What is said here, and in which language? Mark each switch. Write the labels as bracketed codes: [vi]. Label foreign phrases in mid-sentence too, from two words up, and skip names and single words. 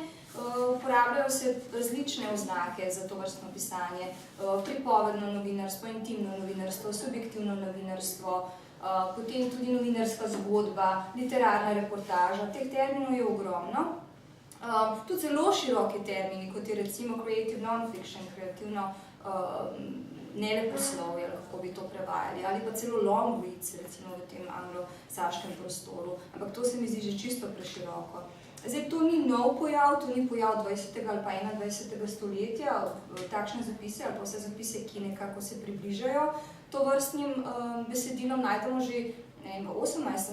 [sl] Uporabljajo se različne oznake za to vrstno pisanje. Pripovedno novinarstvo, intimno novinarstvo, subjektivno novinarstvo, potem tudi novinarska zgodba, literarna reportaža. Teh terminov je ogromno. Tudi zelo široki termini, kot je recimo [en] creative non-fiction, [sl] kreativno neleposlovje, lahko bi to prevajali, ali pa celo [en] long reads, [sl] recimo v tem anglosaškem prostoru. Ampak to se mi zdi že čisto preširoko. Zdaj, to ni nov pojav, to ni pojav 20. ali pa 21. stoletja, takšne zapise ali pa vse zapise, ki nekako se približajo tovrstnim besedilom, najdemo že v 18.